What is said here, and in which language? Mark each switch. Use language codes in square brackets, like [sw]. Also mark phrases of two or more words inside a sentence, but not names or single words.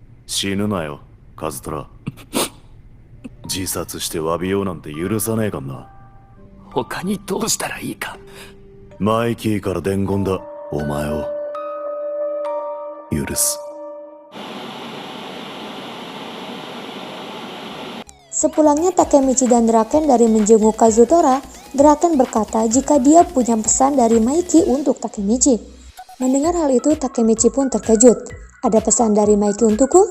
[ja] 死ぬなよ、カズトラ。自殺して詫びようなんて許さねえかんな。他にどうしたらいいか。マイキーから伝言だ。お前を許す。 [id] Sepulangnya Takemichi dan Draken dari menjenguk Kazutora, Draken berkata jika dia punya pesan dari Maiki untuk Takemichi. Mendengar hal itu, Takemichi pun terkejut. Ada pesan dari Maiki untukku?